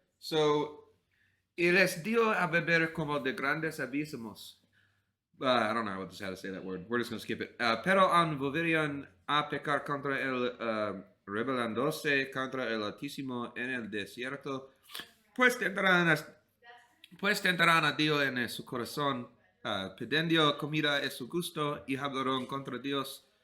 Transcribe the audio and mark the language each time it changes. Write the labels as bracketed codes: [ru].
[es] So, y les dio a beber como de grandes abismos. [en] I don't know how to say that word. We're just going to skip it. [es] Pero volverían a pecar contra el rebelándose contra el Altísimo en el desierto. Pues tentarán a Dios en su corazón, pidiendo comida a su gusto y hablaron contra Dios